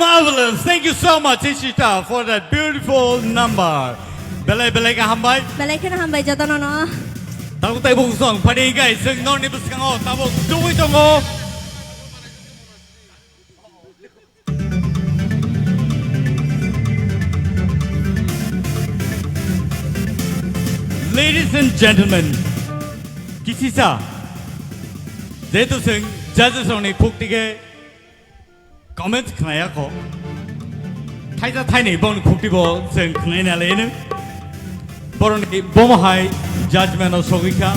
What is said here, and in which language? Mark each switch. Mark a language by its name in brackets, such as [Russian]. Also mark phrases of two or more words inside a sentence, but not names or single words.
[English] marvelous. Thank you so much, Ishita, for that beautiful number. [Kok Borok] Belai ka hambai. Belai ka na hambay jata no. Tabuk tay bung song padi guys sing non ni buskango tabuk tuwi tongo. [English] Ladies and gentlemen, [Kok Borok] kisisa jetu sing judges oni khuktige comment khnaya ko thaija thaini bon khuktibo sing khnai lene boroni bomahai judgment of sogika.